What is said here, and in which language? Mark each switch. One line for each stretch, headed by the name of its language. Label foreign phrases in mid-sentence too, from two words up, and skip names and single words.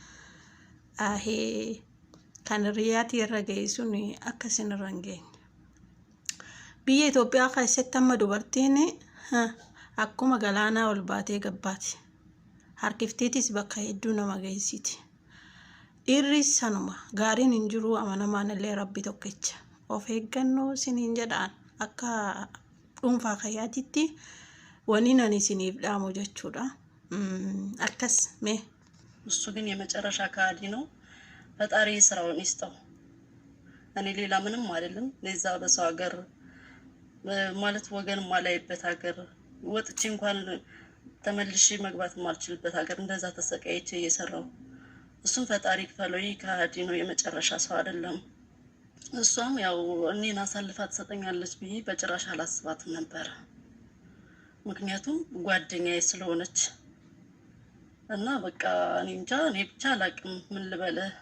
Oromo: kan riyaati irra ga'e sun akkasin irra hin geenye biyya Itoophiyaa keessatti amma dubartiin akkuma galaanaa ol baatee gabbaati harkifteetis bakka hedduu nama geessiti dhiirri sanuma gaariin hin jiru amanamaan illee rabbi tokkicha of eeggannoo siniin jedhaan akka dhuunfaa kayyaatitti wani nan isiniif dhaamu jechuudha akkas mee
Amharic: እሱ ግን የመጨረሻ ካዲ ነው ፈጣሪ ስራውን ይስጠው እኔ ሌላ ምንም አይደለም ለዛ በሰው ሀገር ማለት ወገን ማላይበት ሀገር ወጥቼ እንኳን ተመልሼ መግባት ማልችልበት ሀገር እንደዛ ተሰቃይቼ እየሰራው እሱም ፈጣሪ ከፈለይ ካዲ ነው የመጨረሻ ሰው አይደለም እሷም ያው እኔን አሳልፋ ተሰጠኛለች ብዬ በጭራሽ አላስባትም ነበር ምክንያቱም ጓደኛዬ ስለሆነች እና በቃ እኔ እንጃ እኔ ብቻ አላቅም ምን ልበለ